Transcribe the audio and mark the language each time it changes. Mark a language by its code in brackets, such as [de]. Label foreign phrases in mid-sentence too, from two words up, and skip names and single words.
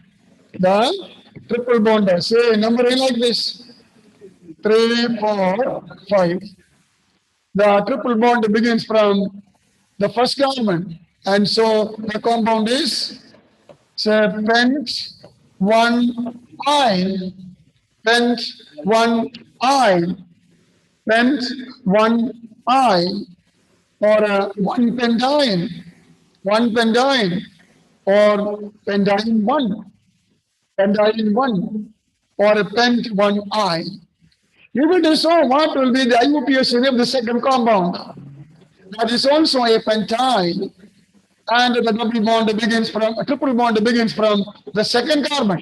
[en] The triple bond. Say numbering like this. 3, 4, 5. The triple bond begins from the first carbon. And so the compound is say pent 1 ine. Pent 1 ine. Pent 1 ine. Or 1 pentyne. 1 pentyne. Or pentyne 1. Pentyne 1. Or a pent 1 ine. If it is so, what will be the IUPAC of the second compound? That is also a pentyne, and the double bond begins from a triple bond begins from the second carbon.